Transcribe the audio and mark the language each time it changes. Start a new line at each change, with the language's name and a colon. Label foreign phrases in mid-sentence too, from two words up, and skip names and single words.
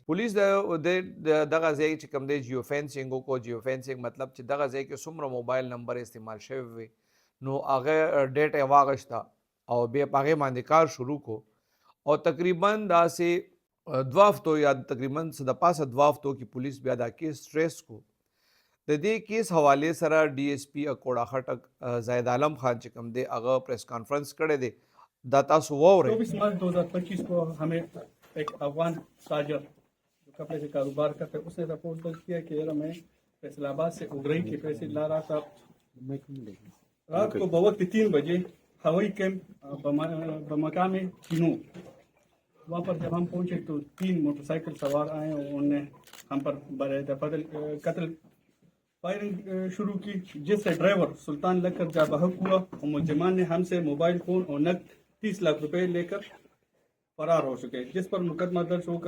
Pashto: پولیس دغه ځای چې کوم دی
English: جیو فینسینګ
Pashto: کو
English: جیو فینسینګ
Pashto: مطلب چې دغه ځای کې څومره
English: موبایل نمبر
Pashto: استعمال شوی وي نو هغه ډیټا واغشتا او بیا هغه باندې کار شروع کو او تقریبا داسې 2 هفتو یا تقریبا د پاسه 2 هفتو کې پولیس بیا دا
English: کیس ټریس
Pashto: کو د دې کیس حوالے سره DSP اکوڑا خټک زاهد عالم خان چې کوم دی هغه
English: پریس کانفرنس
Pashto: کړی دی دا تاسو ووره.
Urdu: 24 مارچ 2025 کو ہمیں ایک افغان تاجر جو کپڑے سے کاروبار کرتے ہیں اس نے رپورٹ درج کیا کہ یار میں فیصل آباد سے اگرائی کے پیسے لا رہا تھا. رات کو بوقت 3 بجے ہوائی کیمپ بمکا میں کنو وہاں پر جب ہم پہنچے تو 3 موٹرسائیکل سوار آئے اور انہوں نے ہم پر بدل قتل فائرنگ شروع کی جس سے ڈرائیور سلطان لگ کر جا بہک ہوا اور ملزمان نے ہم سے
English: mobile phone
Urdu: اور نقد 30 لاکھ روپے لے کر فرار ہو چکے جس پر مقدمہ درج ہو کر